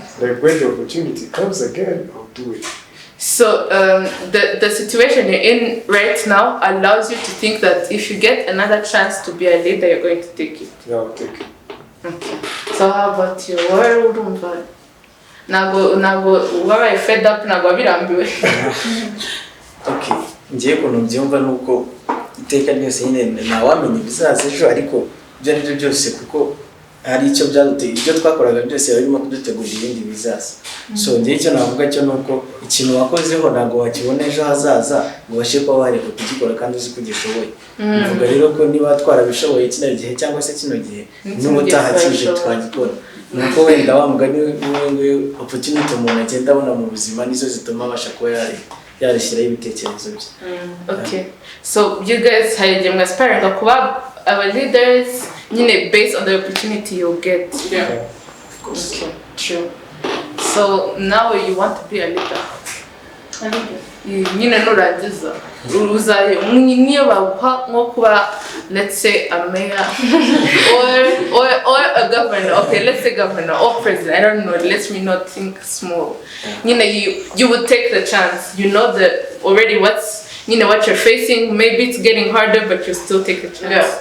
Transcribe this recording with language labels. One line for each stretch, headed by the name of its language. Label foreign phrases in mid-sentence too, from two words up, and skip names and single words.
English: Like when the opportunity comes again, I'll do it. So the situation you're in right now allows you to think that if you get another chance to be a leader, you're going to take it. Yeah, I'll take it. Okay. So how about you? Where would you
Kinyarwanda: nago wabaye
English: fed up
Kinyarwanda: nago birambiwe? Okay, ngiye kuntu byumva nuko iteka ryose nyine ntawamenya ibizaza ejo, ariko ibyo ari byo byose kuko hari icyo byaduteye, ibyo twakoraga byose barimo kudutegurira ibindi bizaza. So ngiye icyo navuga cyo nuko ikintu wakozeho ntabwo wakibona ejo hazaza ngo washe kuba wareka kugikora kandi uzi ko ugishoboye. Mvuga rero ko niba twarabishoboye kino gihe cyangwa se kino gihe n'ubutaha kije twagikora. Nuko wenda wa mugani w'umwe opportunity umuntu agenda abona mu buzima nizo zituma abasha kuba yarishyiraho ibitekerezo bye.
English: Okay, so you guys
Kinyarwanda: hari mwe
English: aspiring kuba our leaders based on the opportunity you'll get. Yeah. Of course. Okay, true. So now you want to be a leader.
Kinyarwanda: Nurangiza uzaye niyo baguha nko kuba,
English: let's say a mayor or a governor. Okay, let's say governor or president, I don't know, let me not think small. You would take the chance, that already what you're facing, maybe it's getting harder, but you still take the chance.